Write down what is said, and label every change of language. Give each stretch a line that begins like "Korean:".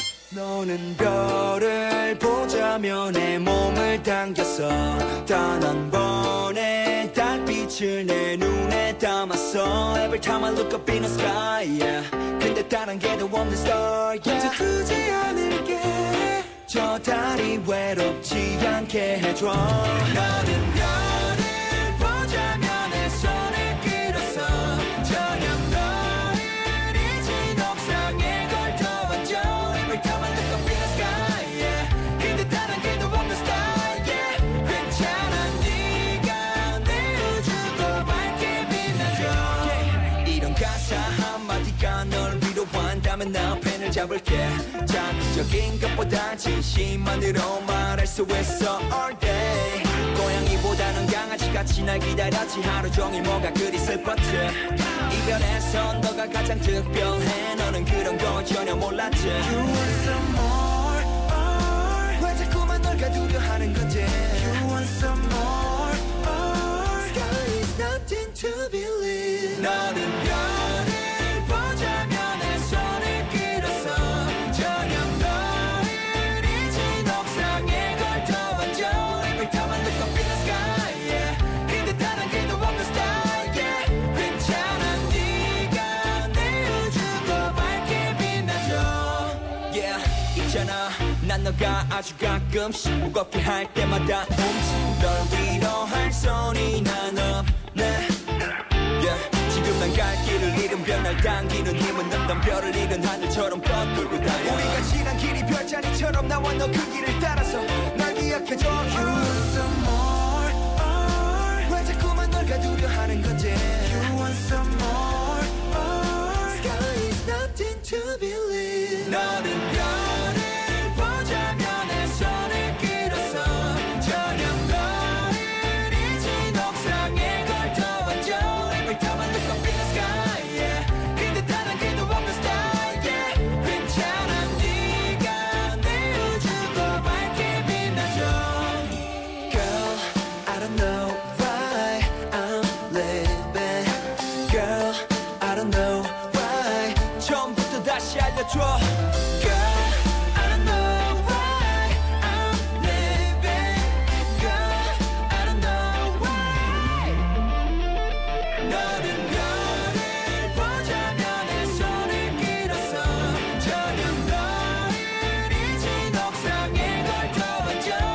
Korean: 너는 별을 보자며 내 몸을 당겼어. 단 한 번의 달빛을 내 눈에 담았어.
English: Every time I look up in the sky, yeah.
Korean: 근데 다른 게도 없는 star, yeah. 이제 두지 않을게. 저 달이 외롭지 않게 해줘. 너는 별을 보자며 내 손을 끌었어. 저녁 너를 잊은 옥상에 걸터왔죠.
English: Every time I look up in the sky, yeah.
Korean: 근데 다른 게도 없는 star, yeah. 괜찮아 네가 내 우주도 밝게 빛나줘. yeah. 이런 가사 한마디가 널 위로한다면 나 펜을 잡을게. 자극적인 것보다 진심만으로 말할 수 있어
English: all day.
Korean: 고양이보다는 강아지같이 날 기다렸지. 하루 종일 뭐가 그리 슬펐지. 이별에서 너가 가장 특별해. 너는 그런 거 전혀 몰랐지.
English: You want some more,
Korean: 왜 자꾸만 널 가두려 하는 건지.
English: You want some more, sky is nothing to believe.
Korean: 너는 별을 보자며 내 손을 끌었어. 저녁 너를 잊은 옥상에 걸터왔죠.
English: Every time I look up in the sky, yeah.
Korean: 근데 다른 게도 없는 star, yeah. 괜찮아 네가 내 우주도 밝게 빛나줘. Yeah, 있잖아 난 너가 아주 가끔씩 무겁게 할 때마다 널 위로할 손이 난 없네. yeah. 지금 난 갈 길을 잃은 별 날 당기는 힘은 없던 별을 잃은 하늘처럼 꺾고 다녀. 우리가 지난 길이 별자리처럼 나와 너 그 길을 따라서 날 기억해줘.
English: You want some more,
Korean: 왜 자꾸만 널 가두려 하는 건지.
English: You want some more, sky is nothing to believe.
Korean: 너는 별을 보자며 내 손을 끌었어. 저녁 너를 잊은 옥상에 걸터왔죠.
English: Every time I look up in the sky, yeah.
Korean: 근데 다른 게도 없는 star, yeah. 괜찮아 네가 내 우주도 밝게 빛나줘.
English: Girl, I don't know why I'm living. Girl, I don't know why.
Korean: 처음부터 다시 알려줘.
English: Girl, I don't know why I'm living. Girl, I don't know why.
Korean: 너는 별을 보자며 내 손을 끌었어. 저녁 너를 잊은 옥상에 걸터왔죠.